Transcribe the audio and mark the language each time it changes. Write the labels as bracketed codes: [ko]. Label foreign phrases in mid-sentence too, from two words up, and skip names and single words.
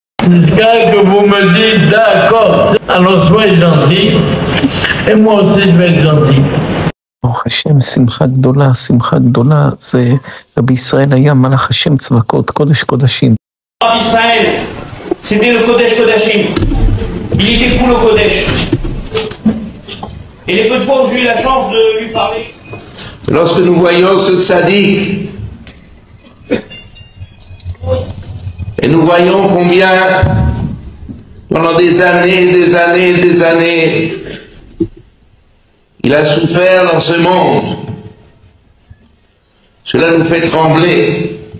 [fr] Jusqu'à que vous me dites d'accord, alors soyez gentil, et moi aussi je vais être gentil. [he] ברוך השם, שמחה גדולה, שמחה גדולה, זה רבי ישראל היה מלאך השם צבקות, קודש קודשים. [fr] Rabbi Israël, c'était le [he] קודש קודשים. [fr] Il était pour le Kodesh. Et les peu de fois où j'ai eu la chance de lui parler. Lorsque nous voyons ce tzaddik, et nous voyons combien, pendant des années, il a souffert dans ce monde, cela nous fait trembler.